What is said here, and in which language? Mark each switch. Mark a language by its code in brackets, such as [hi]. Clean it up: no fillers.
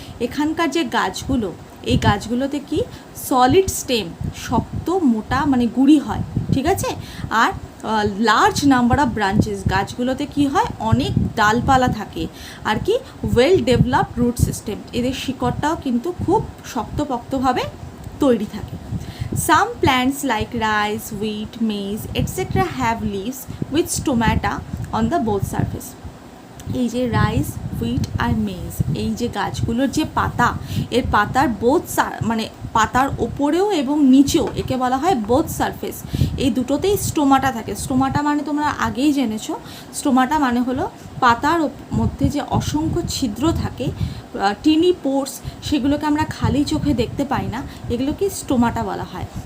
[bn] এখানকার যে গাছগুলো, এই গাছগুলোতে কি সলিড স্টেম, শক্ত মোটা মানে গুঁড়ি হয়, ঠিক আছে, আর [en] large number of branches, [bn] গাছগুলোতে কি হয়, অনেক ডালপালা থাকে, আর কি [en] well developed root system, [bn] এদের শিকড়টাও কিন্তু খুব শক্তপোক্তভাবে তৈরি থাকে। [en] Some plants like rice, wheat, maize, etc. have leaves with stomata on the both surface. [bn] এই যে রাইস, হুইট আর মেজ, এই যে গাছগুলোর যে পাতা, এর পাতার মানে পাতার ওপরেও এবং নিচেও একে বলা হয় বোথ সারফেস, এই দুটোতেই স্টোমাটা থাকে। স্টোমাটা মানে তোমরা আগেই জেনেছো, স্টোমাটা মানে হলো পাতার মধ্যে যে অসংখ্য ছিদ্র থাকে, টিনি পোর্স, সেগুলোকে আমরা খালি চোখে দেখতে পাই না, এগুলোকে স্টোমাটা বলা হয়।